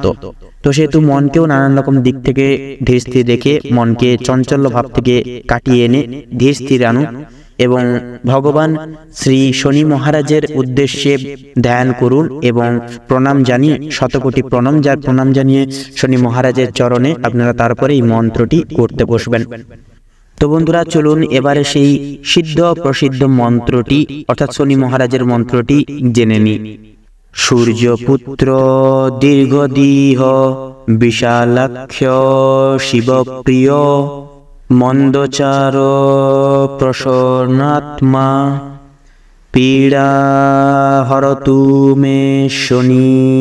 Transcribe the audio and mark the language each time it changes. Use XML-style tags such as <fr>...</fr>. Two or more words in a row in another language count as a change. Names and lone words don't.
<bn>তো সেহেতু মনকেও নানান রকম দিক থেকে ধীর স্থির রেখে মনকে চঞ্চল্য ভাব থেকে কাটিয়ে এনে ধীর স্থির আনুন এবং ভগবান শ্রী শনি মহারাজের উদ্দেশ্যে ধ্যান করুন এবং প্রণাম জানিয়ে শতকোটি প্রণাম জানিয়ে শনি মহারাজের চরণে আপনারা তারপরে এই মন্ত্রটি করতে বসবেন। তো বন্ধুরা, চলুন এবারে সেই সিদ্ধ প্রসিদ্ধ মন্ত্রটি অর্থাৎ শনি মহারাজের মন্ত্রটি জেনে নিই।</bn> <sa>সূর্যপুত্র দীর্ঘদেহ বিশালাক্ষ শিবপ্রিয় মন্দচার প্রসন্নাত্মা পীড়া হরতু মে শনি।</sa>